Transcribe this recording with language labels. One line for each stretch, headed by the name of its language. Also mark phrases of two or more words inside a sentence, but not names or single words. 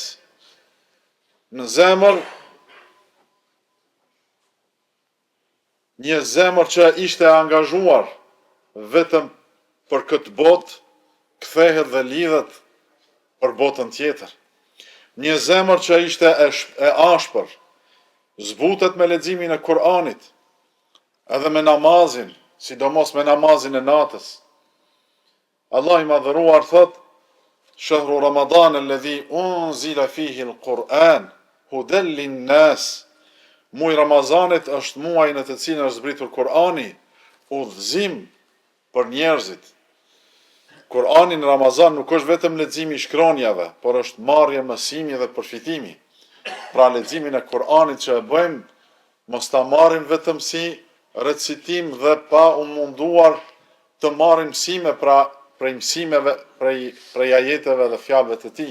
Albanian: Në zemër, një zemër që ishte angazhuar vetëm për këtë botë, kthehet dhe lidhet për botën tjetër. Një zemër që ishte e ashpër, zbutet me leximin e Kur'anit, edhe me namazin, sidomos me namazin e natës. Allah i madhëruar thot:
Arabic: شهر رمضان الذي أنزل فيه القرآن هدى للناس.
Albanian: Muaji i Ramazanit është muaji në të cilin është zbritur Kur'ani, udhëzim për njerëzit. Kur'ani në Ramazan nuk është vetëm leximi i shkronjave, por është marrje mësimi dhe përfitimi. Pra leximin e Kur'anit që e bëjmë, mos ta marrim vetëm si recitim dhe pa u munduar të marrim mësime prej mësimeve, prej ajeteve dhe fjalëve të tij.